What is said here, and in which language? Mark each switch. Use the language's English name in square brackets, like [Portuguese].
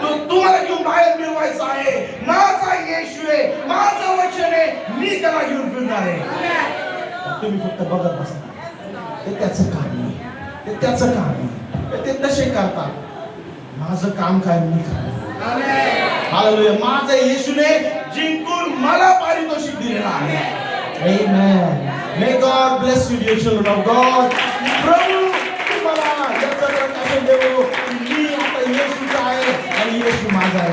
[Marathi] तुम्हाला घेऊन बाहेर मिळवायचं आहे. माझा येशू आहे, माझं वचन आहे, मी त्याला घेऊन फिरणार आहे. तुम्ही फक्त बघत बसा. ते त्याचं काम आहे, ते त्याचं काम आहे, ते तसे करतात. माझं काम काय, मी करणार. हालेलुया. माझं येशूने जिंकून मला पारितोषिक दिलेलं आहे. आमेन. [English] May God bless you dear children of God. [Marathi] प्रभू तुम्हाला याचं प्रकाशन देवो. मी आता येशूचा आहे आणि येशू माझा आहे.